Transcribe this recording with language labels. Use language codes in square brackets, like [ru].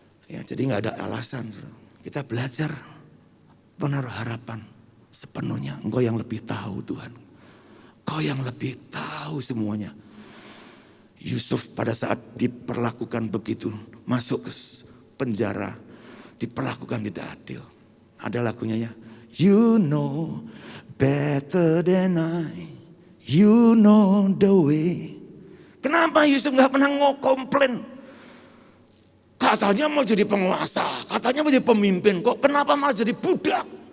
[id] Ya, jadi nggak ada alasan. Kita belajar menaruh harapan sepenuhnya. Engkau yang lebih tahu Tuhan. Engkau yang lebih tahu semuanya. Yusuf pada saat diperlakukan begitu, masuk ke penjara, diperlakukan tidak adil. Ada lagunya ya. [en] You know better than I, you know the way. [id] Kenapa Yusuf nggak pernah komplain? Katanya mau jadi penguasa, katanya mau jadi pemimpin, kok kenapa malah jadi budak?